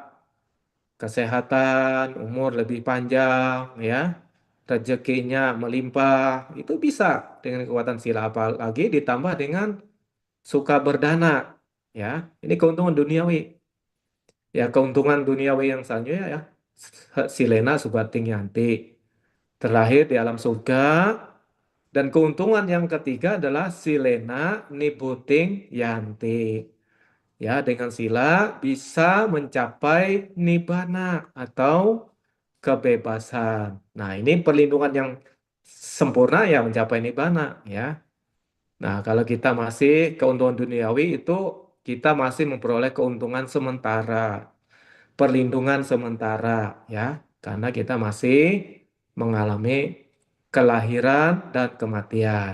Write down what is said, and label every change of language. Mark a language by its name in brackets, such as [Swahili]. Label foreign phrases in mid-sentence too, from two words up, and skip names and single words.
[Indonesian] Kesehatan, umur lebih panjang, ya, rezekinya melimpah, itu bisa dengan kekuatan sila apalagi ditambah dengan suka berdana, ya. Ini keuntungan duniawi. Ya, keuntungan duniawi yang selanjutnya ya, [Pali] silena subating yanti, [Indonesian] terlahir di alam surga. Dan keuntungan yang ketiga adalah [Pali] silena nibuting yanti. [Indonesian] Ya, dengan sila bisa mencapai nibbana atau kebebasan. Nah, ini perlindungan yang sempurna ya mencapai nibbana ya. Nah, kalau kita masih keuntungan duniawi itu kita masih memperoleh keuntungan sementara, perlindungan sementara ya, karena kita masih mengalami kelahiran dan kematian.